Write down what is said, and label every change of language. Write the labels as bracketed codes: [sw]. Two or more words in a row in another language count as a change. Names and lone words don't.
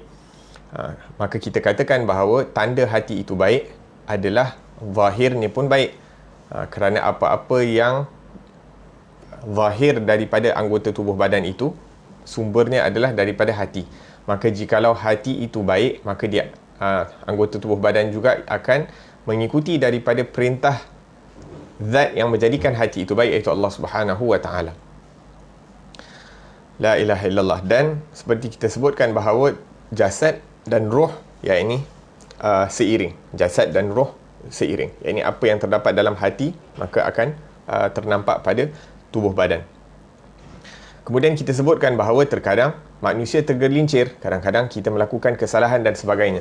[ms] Maka kita katakan bahawa tanda hati itu baik adalah zahirnya pun baik, kerana apa-apa yang zahir daripada anggota tubuh badan itu sumbernya adalah daripada hati. Maka jikalau hati itu baik, maka dia anggota tubuh badan juga akan mengikuti daripada perintah zat yang menjadikan hati itu baik, iaitu Allah [ar] سبحانه وتعالى. لا إله إلا الله. [ms] Dan seperti kita sebutkan bahawa jasad dan roh, yakni seiring. Jasad dan roh seiring. Yakni apa yang terdapat dalam hati maka akan ternampak pada tubuh badan. Kemudian kita sebutkan bahawa terkadang manusia tergelincir, kadang-kadang kita melakukan kesalahan dan sebagainya.